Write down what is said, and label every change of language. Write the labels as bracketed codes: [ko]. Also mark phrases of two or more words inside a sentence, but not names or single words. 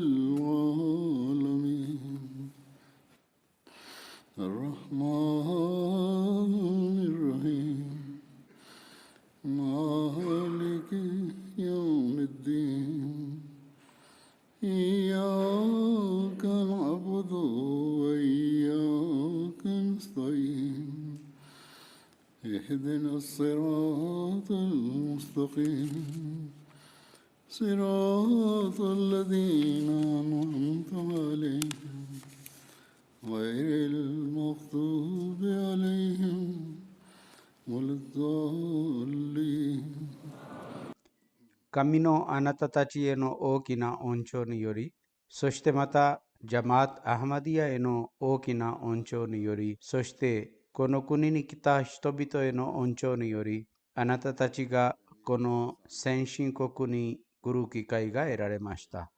[ar] العالمين الرحمن الرحيم مالك يوم الدين إياك نعبد وإياك نستعين اهدنا الصراط المستقيم صراط الذين أنعمت عليهم غير المغضوب عليهم ولا الضالين [ja] 神のあなたたちへの大きな恩寵により、そしてまたジャマート・アハマディアへの大きな恩寵により、そしてこの国に来た人々への恩寵により、あなたたちがこの先進国に来る機会が得られました。